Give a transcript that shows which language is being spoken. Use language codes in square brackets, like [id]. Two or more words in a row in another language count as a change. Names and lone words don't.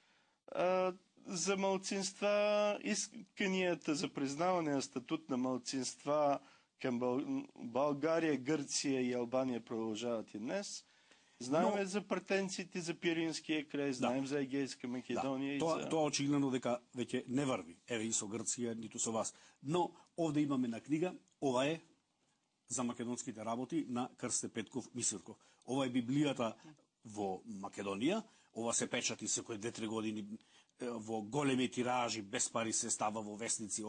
[bg] За малцинства, исканията за признаване на статут на малцинства към България, Гърция и Албания продължават и днес. Знаем за претенциите за Пиринския край, знаем за Егейска Македония. [mk] Тоа очигледно дека веќе не врви. Еве и со Грција, ниту со вас. Но овде имаме на книга, ова е за македонските работи на Крсте Петков Мисирков. Ова е Библијата во Македонија. Ова се печати секој 2-3 години во големи тиражи, без пари се става во вестници.